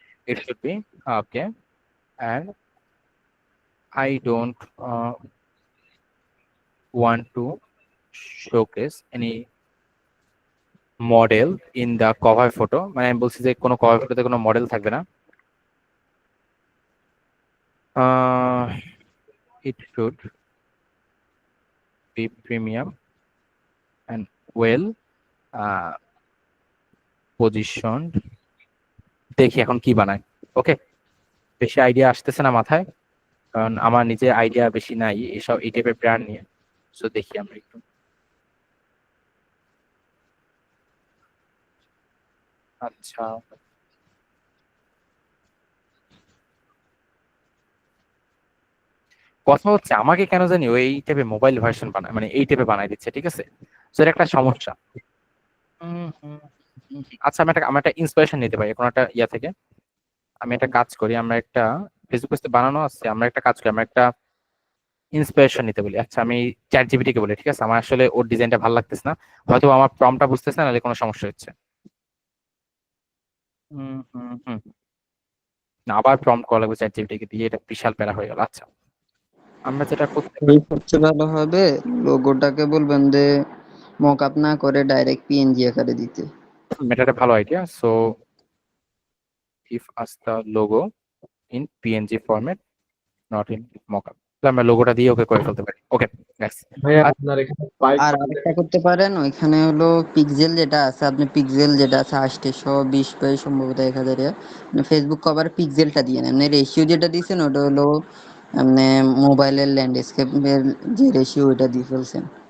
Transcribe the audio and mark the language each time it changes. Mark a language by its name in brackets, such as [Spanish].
[English] it should be okay, and I don't want to showcase any model in the cover photo, [Bangla] মানে আমি বলছি যে কোনো cover ফটোতে কোনো মডেল থাকবে না। [English] It should be premium and well positioned। [Bangla] দেখি এখন কি বানায়। ওকে, বেশি আইডিয়া আসতেছে না মাথায়, কারণ আমার নিজে আইডিয়া বেশি নাই এসব এই টাইপের ব্র্যান্ড নিয়ে। সো দেখি আমরা একটু। আচ্ছা, কথা হচ্ছে আমাকে কেন জানি ওই টাইপের মোবাইল ভার্সন বানায়, মানে এই টাইপে বানাই দিচ্ছে, ঠিক আছে। তো এটা একটা সমস্যা। আচ্ছা, আমি একটা ইন্সপিরেশন নিতে পারি কোনো একটা ইয়া থেকে। আমি একটা কাজ করি, আমরা একটা ফেসবুক পেজে বানানো আছে, আমরা একটা কাজ করি, আমরা একটা ইন্সপিরেশন নিতে বলি। আচ্ছা, আমি চ্যাট জিপিটি কে বলি, ঠিক আছে। আমার আসলে ওর ডিজাইনটা ভালো লাগতেছে না, হয়তো আমার প্রম্পটটা বুঝতেছে না, নাহলে কোনো সমস্যা হচ্ছে। হুম হুম হুম না, আবার প্রম্পট করা লাগবে চ্যাট জিপিটি কে দিয়ে, এটা বিশাল প্যারা হয়ে গেল। আচ্ছা, আমরা যেটা করতে এই সবচেয়ে ভালো হবে, লোগোটাকে বলবেন যে মক আপ না করে ডাইরেক্ট পিএনজি আকারে দিতে। এটা একটা ভালো idea. [English] so if as the logo in png format, not in mockup, [Bangla] তো আমরা লোগোটা দিয়ে ওকে করে ফেলতে পারি। [English] okay guys, [Bangla] ভাইয়া আপনার এখানে পাইপ আর আরেকটা করতে পারেন, ওইখানে হলো পিক্সেল যেটা আছে, আপনি পিক্সেল যেটা আছে 820 বাই সম্ভবত 1000 আপনি ফেসবুক কভার পিক্সেলটা দিয়ে নেন। আপনি রেশিও যেটা দিয়েছেন ওটা হলো আপনি মোবাইলের ল্যান্ডস্কেপের যে রেশিও ওইটা দিয়ে ফেলছেন।